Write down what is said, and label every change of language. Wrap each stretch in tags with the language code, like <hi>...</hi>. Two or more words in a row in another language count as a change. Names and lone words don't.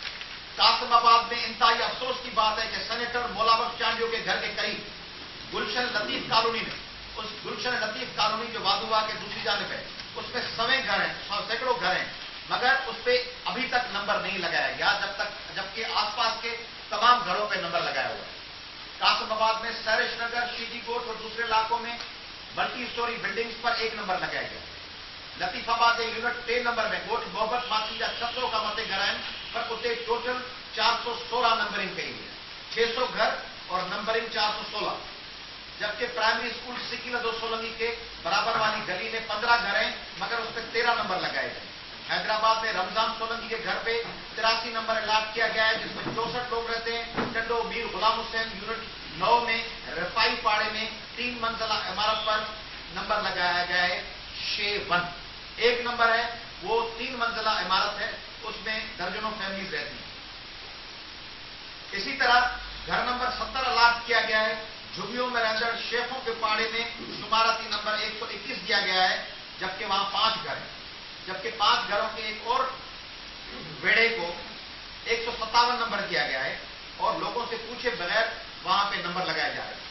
<ur>قاسم آباد میں انتہائی افسوس کی بات ہے کہ سینیٹر مولابخش چانڈیو کے گھر کے قریب گلشن لطیف کالونی میں، اس گلشن لطیف کالونی جو وادوا کے دوسری جانب ہے، اس میں 100 گھر ہیں، سینکڑوں گھر ہیں، مگر اس پر ابھی تک نمبر نہیں لگایا گیا، جبکہ آس پاس کے تمام گھروں پہ نمبر لگایا ہوا ہے. قاسم آباد میں سیرش نگر، شیجی کوٹ اور دوسرے علاقوں میں</ur> <en>multi story buildings</en> <ur>پر 1 نمبر لگایا گیا.</ur> <sd>लतीफाबाद यूनिट 3 नंबर में गोठ मोहब्बत मासी जा 600 का मते घर आहिनि, पर उते टोटल 416 नंबरिंग कई हुई है,</sd> <ur>600 گھر اور نمبرنگ 416، جبکہ پرائمری اسکول سکیلدو سولنگی کے برابر والی گلی میں 15 گھر ہیں، مگر اس پر 13 نمبر لگائے گئے. حیدرآباد میں رمضان سولنگی کے گھر پہ 83 نمبر الاٹ کیا گیا ہے، جس میں 64 لوگ رہتے ہیں. ٹنڈو میر غلام حسین یونٹ 9 میں رفاعی پاڑے میں 3 منزلہ عمارت پر نمبر لگایا گیا ہے۔ 161. ایک نمبر ہے وہ 3 منزلہ عمارت ہے, اس میں درجنوں فیملیز رہتی ہیں. اسی طرح گھر نمبر 70 الاٹ کیا گیا ہے جھگیوں میں رہندڑ شیخوں کے پاڑے میں شمارتی نمبر 121 دیا گیا ہے, جبکہ وہاں 5 گھر ہیں, جبکہ 5 گھروں کے ایک اور ویڑے کو 157 نمبر دیا گیا ہے اور لوگوں سے پوچھے بغیر وہاں پہ نمبر لگائے جا رہے ہیں.</ur>